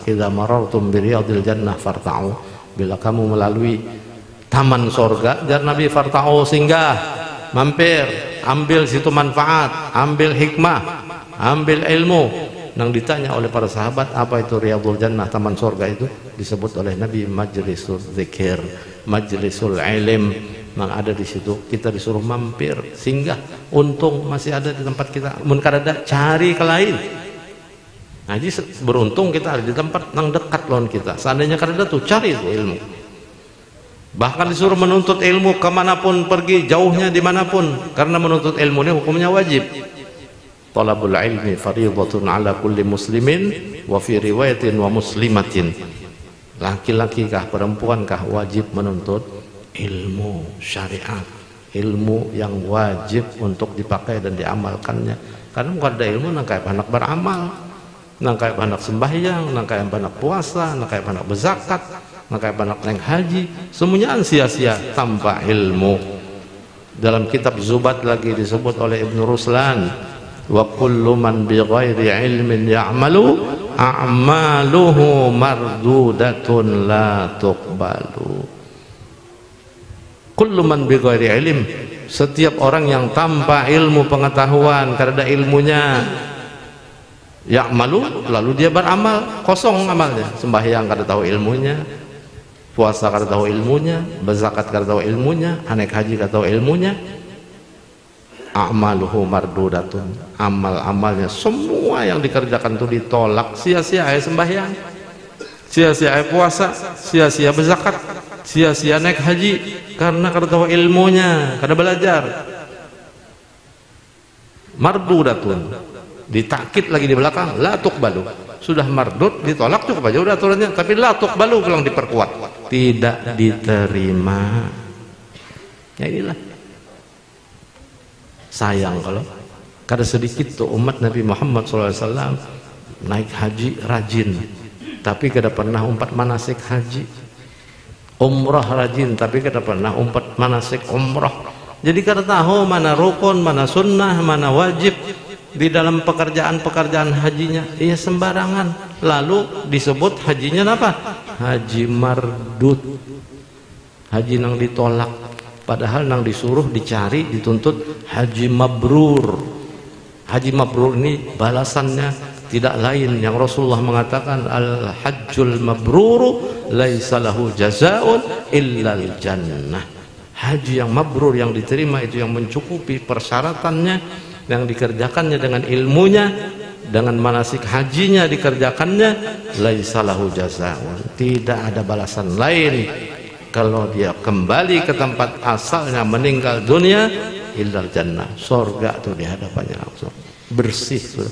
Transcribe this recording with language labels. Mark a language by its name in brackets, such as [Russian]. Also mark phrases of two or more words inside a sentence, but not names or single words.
[Arabic] إذا مررتم برياض الجنة فارتعوا. [Banjar] Bila kamu melalui taman sorga, jar Nabi, farta'u, singgah, mampir, ambil situ manfaat, ambil hikmah, ambil ilmu. Nang ditanya oleh para sahabat, apa itu [Arabic] رياض الجنة, [Banjar] taman sorga itu? Disebut oleh Nabi [Arabic] مجلس الذكر, مجلس العلم. [Banjar] Nang ada di situ, kita disuruh mampir, singgah, untung masih ada di tempat kita. Mun kada cari ke lain. Nah, jadi beruntung kita ada di tempat yang dekat lawan kita. Seandainya kada tuh cari itu ilmu. Bahkan disuruh menuntut ilmu kemanapun pergi, jauhnya dimanapun, karena menuntut ilmu ini hukumnya wajib. [Arabic] طلب العلم فريضة على كل مسلم وفي رواية ومسلمة. [Indonesian] Laki-laki kah perempuan kah wajib menuntut ilmu syariat, ilmu yang wajib untuk dipakai dan diamalkannya. [Banjar] Karena bukan ada ilmu nang kayak anak beramal, nang kayak anak sembahyang, nang kayak anak puasa, nang kayak anak berzakat, nang kayak anak naik haji, semuanya sia-sia tanpa ilmu. [Indonesian] Dalam kitab Zubat lagi disebut oleh Ibnu Ruslan, [Arabic] وكل من بغير علم يعمل أعماله مردودة لا تقبل. كل من بغير علم, [Indonesian] setiap orang yang tanpa ilmu pengetahuan, karena ilmunya, ya'malu, lalu dia beramal, kosong amalnya. [Banjar] Sembahyang kada tahu ilmunya, puasa kada tahu ilmunya, berzakat kada tahu ilmunya, naik haji kada tahu ilmunya. [Arabic] أعماله مردودة, [Indonesian] amal-amalnya semua yang dikerjakan itu ditolak, sia-sia sembahyang, sia-sia puasa, [Banjar] sia-sia berzakat, sia-sia naik haji, karena kada tahu ilmunya, kada belajar. Mardudatun, ditakit lagi di belakang, [Arabic] لا تقبل. [Banjar] Sudah mardud, ditolak cukup aja udah aturannya, tapi [Arabic] لا تقبل [Banjar] pulang diperkuat, tidak diterima. Ya inilah. Sayang kalau kada sedikit tuh umat Nabi Muhammad SAW naik haji rajin, tapi kada pernah umpat manasik haji. Umrah rajin, tapi kada pernah umpat manasik umrah. Jadi kada tahu mana rukun, mana sunnah, mana wajib di dalam pekerjaan-pekerjaan hajinya. Iya sembarangan. Lalu disebut hajinya apa? Haji mardud, haji nang ditolak. Padahal nang disuruh, dicari, dituntut haji mabrur. [Indonesian] Haji mabrur ini balasannya tidak lain yang Rasulullah mengatakan, [Arabic] الحج المبرور ليس له جزاء إلا الجنة. [Indonesian] Haji yang mabrur, yang diterima, itu yang mencukupi persyaratannya, yang dikerjakannya dengan ilmunya, dengan manasik hajinya dikerjakannya, [Arabic] ليس له جزاء, [Indonesian] tidak ada balasan lain kalau dia kembali ke tempat asalnya, meninggal dunia, [Arabic] إلا الجنة, [Indonesian] surga tuh di hadapannya langsung bersih sudah.